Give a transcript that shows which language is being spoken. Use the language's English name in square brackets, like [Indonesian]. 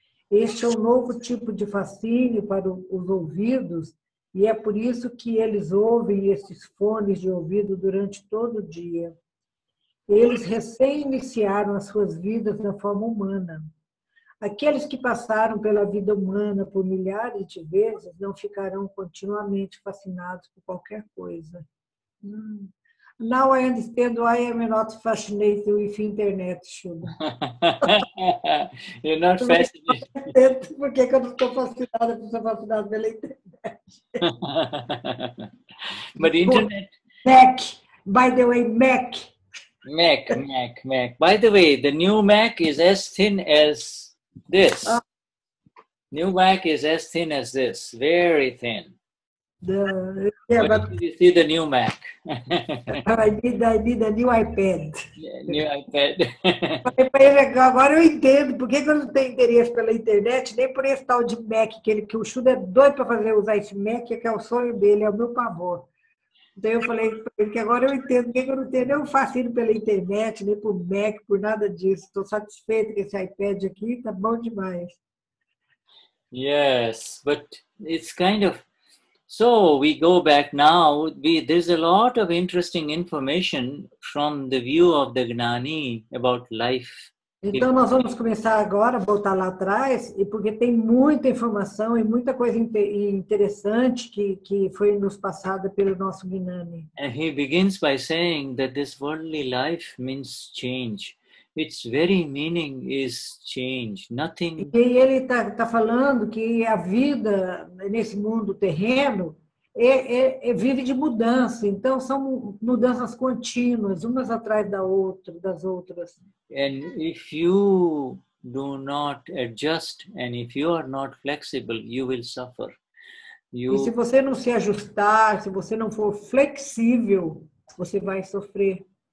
[Portuguese] Este é um novo tipo de fascínio para os ouvidos e é por isso que eles ouvem esses fones de ouvido durante todo o dia. Eles recém-iniciaram as suas vidas na forma humana. Aqueles que passaram pela vida humana por milhares de vezes não ficarão continuamente fascinados por qualquer coisa. [English] Now I understand why I'm not fascinated with internet, Shuddha. You're not fascinated. [Portuguese] Por que eu não estou fascinada por ser fascinada pela internet? [English] But internet... Mac, by the way, Mac. Mac. By the way, the new Mac is as thin as this. New Mac is as thin as this, very thin. But you see the new Mac. I need a new iPad. New iPad. [Portuguese] Agora eu entendo por que eu não tenho interesse pela internet, nem por esse tal de Mac, que o Shuddha é doido para usar esse Mac, que é o sonho dele, é o meu pavor. Então eu falei para ele que agora eu entendo por que eu não tenho nem um fascínio pela internet, nem por Mac, por nada disso. Estou satisfeito com esse iPad aqui, tá bom demais. [English] Yes, but it's kind of... So we go back now, there's a lot of interesting information from the view of the Gnani about life. [Portuguese] Então nós vamos começar agora, voltar lá atrás, e porque tem muita informação e muita coisa interessante que foi nos passada pelo nosso Gnani. [English] And he begins by saying that this worldly life means change. Its very meaning is change. Nothing. [Portuguese] E ele tá falando que a vida nesse mundo terreno vive de mudança. Então são mudanças contínuas, umas atrás das outras. [English] And if you do not adjust and if you are not flexible, you will suffer. [Portuguese] E se você não se ajustar, se você não for flexível, você vai sofrer.